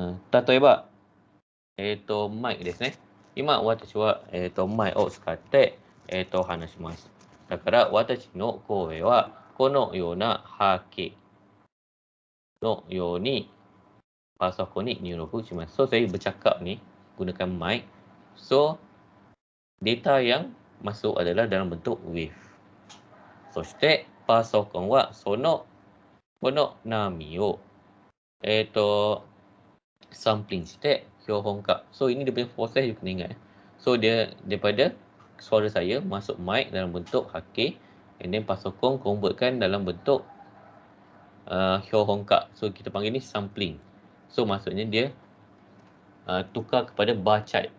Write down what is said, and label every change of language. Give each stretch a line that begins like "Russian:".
Japanese: Tatoeba, mic ですね。今、私は、マイを使って、話します。だから、私の声は、このような波形のように、パソコンに入力します。
Malay: So, saya bercakap ni, gunakan mic. So, data yang masuk adalah dalam bentuk wave.
Japanese: そして、パソコンは、この波を、sampling して、標本化.
Malay: So, ini dia punya proses you kena ingat. So, dia daripada suara saya masuk mic dalam bentuk hake, and then pasokong convertkan dalam bentuk hyohongka. So, kita panggil ni sampling. So, maksudnya dia tukar kepada bar chart.